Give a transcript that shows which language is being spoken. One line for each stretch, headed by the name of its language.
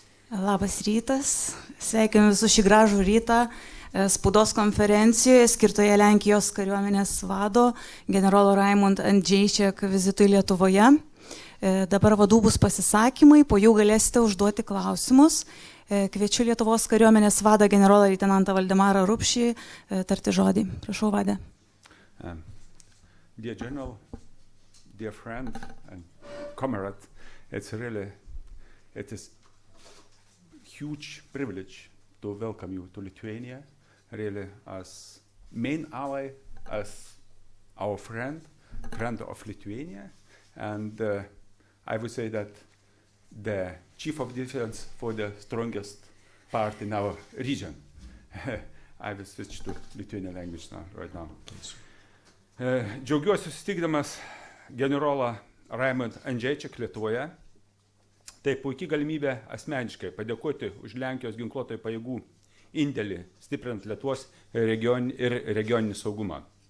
Lithuanian: Labas rytas, sveikinu visus šį gražų rytą spaudos konferencijoje skirtoje Lenkijos kariuomenės vado generolo Rajmund Andrzejczak vizitui Lietuvoje. Dabar vadų bus pasisakymai, po jų galėsite užduoti klausimus. Kviečiu Lietuvos kariuomenės vadą generolą leitenantą Valdemarą Rupšį tarti žodį. Prašau, vade.
English: Dear General, dear friend and comrade, it is huge privilege to welcome you to Lithuania, really as main ally, as our friend of Lithuania, and I would say that the chief of defense for the strongest part in our region. I will switch to Lithuanian language now, right now.
Lithuanian: Džiaugiuosi susitikdamas generolą Rajmund Andrzejczak Lietuvoje. Tai puikiai galimybė asmeniškai padėkoti už Lenkijos ginkluotojų pajėgų indėlį, stiprinant Lietuvos regioninį saugumą.